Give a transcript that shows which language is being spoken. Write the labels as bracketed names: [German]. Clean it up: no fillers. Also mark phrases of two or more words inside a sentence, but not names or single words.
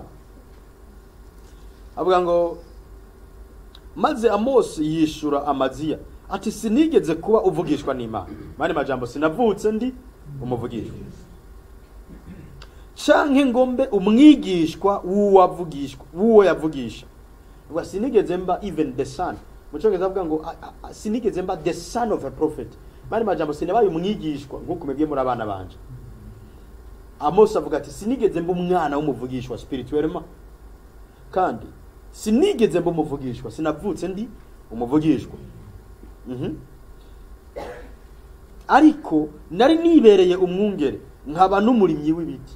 [Rundi] Avuga ngo maze Amos yishura Amaziya ati sinigeze kuba uvugishwa n'Imana. Mane majambo sinavutse ndi umuvugishwa. Canke ngombe umwigishwa wuwo yavugisha. Ngo sinigeze mba [English] even the son. [Rundi] Mucongeza avuga ngo sinigeze mba [English] the son of a prophet. [Rundi] Mane majambo sinabaye umwigishwa nkuko mebye muri abana banje. Amos avuga ati sinigeze mba umwana w'umuvugishwa spirituellement. Kandi sinigeze mba umuvugishwa sinavutse ndi umuvugishwa. Ariko nari nibereye umwungere nkaba n'umurimyi w'ibiti.